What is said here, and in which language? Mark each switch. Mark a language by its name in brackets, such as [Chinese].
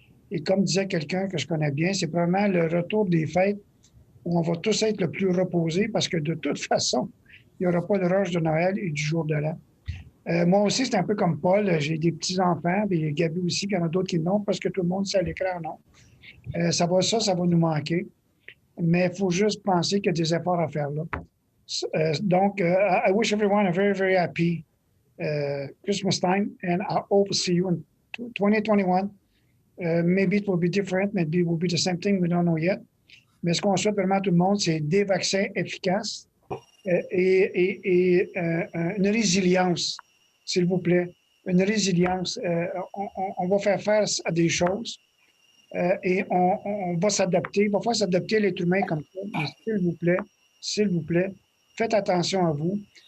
[French] Et comme disait quelqu'un que je connais bien, c'est probablement le retour des fêtes où on va tous être le plus reposés parce que de toute façon, il n'y aura pas de rush de Noël et du jour de l'an. Moi aussi, c'est un peu comme Paul. J'ai des petits-enfants, et Gabi aussi, puis il y en a d'autres qui n'ont parce que tout le monde sait à l'écran, non. Ça va nous manquer. Mais il faut juste penser qu'il y a des efforts à faire là. Donc, [English] I wish everyone a very, very happy Christmas time, and I hope to see you in 2021. Maybe it will be different, maybe it will be the same thing, we don't know yet. [French] Mais ce qu'on souhaite vraiment à tout le monde, c'est des vaccins efficaces et une résilience, s'il vous plaît. Une résilience. On va faire face à des choses et on va s'adapter. Il va falloir s'adapter à l'être humain comme ça. Mais s'il vous plaît, faites attention à vous.